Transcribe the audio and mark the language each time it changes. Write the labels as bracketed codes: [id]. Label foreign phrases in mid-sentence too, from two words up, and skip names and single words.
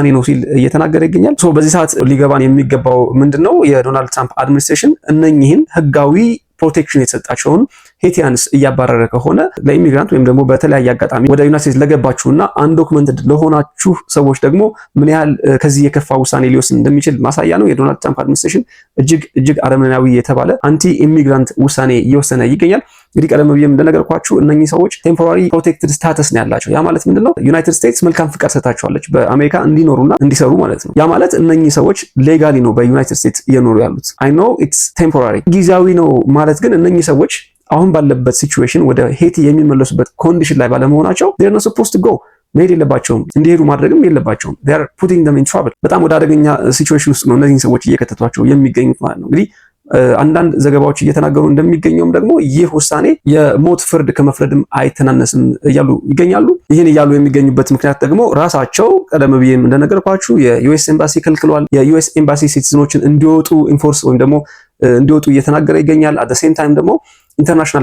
[am] ነው ሲል እየተናገረ ይገኛል። በዚህ ሰዓት ሊገባን የሚገባው ምንድነው የዶናልድ ትራምፕ አድሚኒስትሬሽን እነኚህን ህጋዊ ፕሮቴክሽን የተሰጣቸውን ሄቲያንስ እያባረረ ከሆነ ለኢሚግራንት ወይም ደግሞ በተለያየ አጋጣሚ ወደ ዩናይትድ ስቴትስ ለገባችሁና አንዶክመንትድ ለሆናችሁ ሰዎች ደግሞ ምን ያህል ከዚህ የከፋ ውሳኔ ሊወስን እንደሚችል ማሳያ ነው። የዶናልድ ትራምፕ አድሚኒስትሬሽን እጅግ አረመናዊ የተባለ [en] anti immigrant [am] ውሳኔ እየወሰነ ይገኛል። እንግዲህ ቀደም ብዬም እንደነገርኳችሁ እነኚህ ሰዎች [en] temporary protected status [am] ነው ያላቸው። ያ ማለት ምንድነው? ዩናይትድ ስቴትስ መልካም ፍቃድ ሰጣቸዋለች በአሜሪካ እንዲኖሩና እንዲሰሩ ማለት ነው። ያ ማለት እነኚህ ሰዎች ሌጋሊ ነው በዩናይትድ ስቴትስ እየኖሩ ያሉት። [en] I know it's temporary [am] ጊዜያዊ ነው ማለት ግን እነኚህ ሰዎች አሁን ባለበት ሲቹዌሽን ወደ ሄቲ የሚመለሱበት ኮንዲሽን ላይ ባለመሆናቸው [en] they are not supposed to go [am] መሄድ የለባቸውም፣ እንዲሄዱ ማድረግም የለባቸውም። [en] they are putting them in trouble [am] በጣም ወደ አደገኛ ሲቹዌሽን ውስጥ ነው እነዚህን ሰዎች እየከተቷቸው የሚገኙት ማለት ነው። እንግዲህ አንዳንድ ዘገባዎች እየተናገሩ እንደሚገኘውም ደግሞ ይህ ውሳኔ የሞት ፍርድ ከመፍረድም አይተናነስም እያሉ ይገኛሉ። ይህን እያሉ የሚገኙበት ምክንያት ደግሞ ራሳቸው ቀደም ብዬም እንደነገርኳችሁ የዩኤስ ኤምባሲ ከልክሏል። የዩኤስ ኤምባሲ ሲቲዝኖችን እንዲወጡ ኢንፎርስ ወይም ደግሞ እንዲወጡ እየተናገረ ይገኛል። [en] at the same time [am] ደግሞ ኢንተርናሽናል